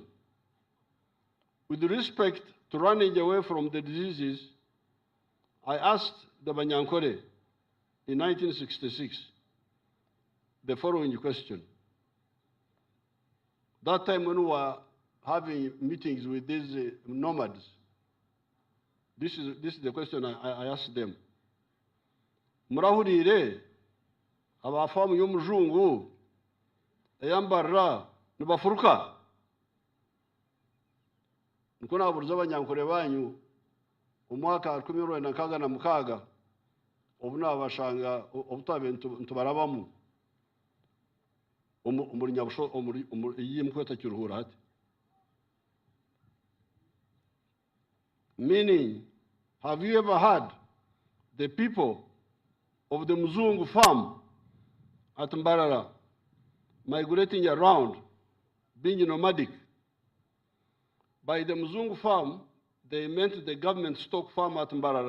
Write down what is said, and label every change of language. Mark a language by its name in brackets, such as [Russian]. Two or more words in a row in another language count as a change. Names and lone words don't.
[English] With respect to running away from the diseases, I asked the Banyankore in 1966 the following question. That time when we were having meetings with these nomads, this is the question I asked them. [Nyankole] Murahurire abafamu y'omujungu eyambarra nibafuruka niko nabuuza abanyankore banyu omwaka 1996 obu nabashanga obutabe ntubarabamu omuri nyabusho iyi mukweta Kiruhura hati. [English] Meaning, have you ever heard the people of the Mzungu farm at Mbarara migrating around, being nomadic? By the Mzungu farm, they meant the government stock farm at Mbarara.